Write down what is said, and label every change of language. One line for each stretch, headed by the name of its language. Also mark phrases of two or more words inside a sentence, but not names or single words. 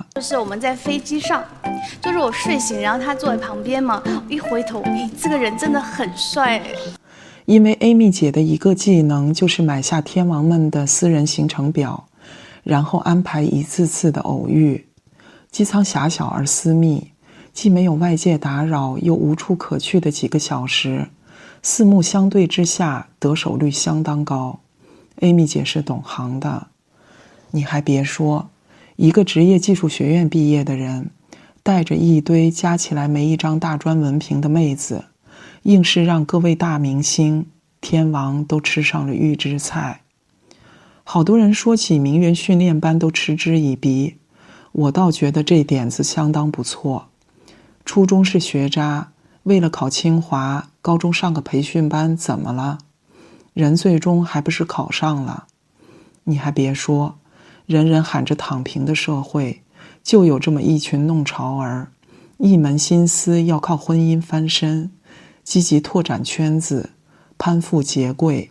Chinese: 就是我們在飛機上，就是我睡醒，然後他坐在旁邊嘛，一回頭，這個人真的很帥。因為 Amy 姐的一個技能就是買下天王們的私人行程表，然後安排一次次的偶遇。機艙狹小而私密，既沒有外界打擾，又無處可去的幾個小時，四目相對之下，得手率相當高。Amy 姐是懂行的。你還別說，一個職業技術學院畢業的人，帶着一堆加起來沒一張大專文憑的妹子，硬是讓各位大明星天王都吃上了預制菜。好多人說起名媛訓練班都嗤之以鼻，我倒覺得這點子相當不錯。初中是學渣， 为了考清华，高中上个培训班怎么了？人最终还不是考上了。你还别说，人人喊着躺平的社会，就有这么一群弄潮儿，一门心思要靠婚姻翻身，积极拓展圈子，攀附结贵。